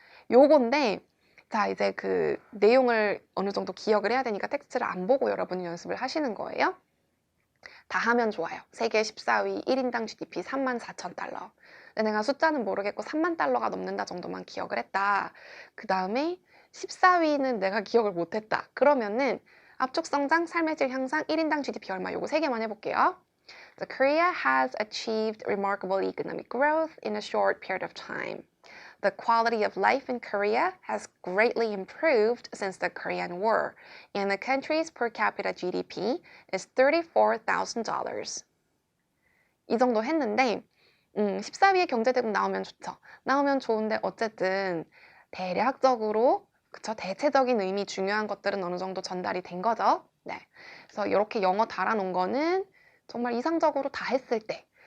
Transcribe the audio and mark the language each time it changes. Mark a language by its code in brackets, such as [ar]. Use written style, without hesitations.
[ko] 요건데 자, 이제 그 내용을 어느 정도 기억을 해야 되니까 텍스트를 안 보고 여러분이 연습을 하시는 거예요. 다 하면 좋아요. 세계 14위 1인당 GDP 34,000달러. 근데 내가 숫자는 모르겠고 3만 달러가 넘는다 정도만 기억을 했다. 그 다음에 14위는 내가 기억을 못했다. 그러면은 압축 성장, 삶의 질 향상, 1인당 GDP 얼마 요거 세 개만 해볼게요. [en] So Korea has achieved remarkable economic growth in a short period of time. The quality of life in Korea has greatly improved since the Korean War, and the country's per capita GDP is $34,000. [ko] 이 정도 했는데 14위의 경제대국 나오면 좋죠. 나오면 좋은데 어쨌든 대략적으로 그쵸? 대체적인 의미 중요한 것들은 어느 정도 전달이 된 거죠. 네. 그래서 이렇게 영어 달아놓은 거는 정말 이상적으로 다 했을 때.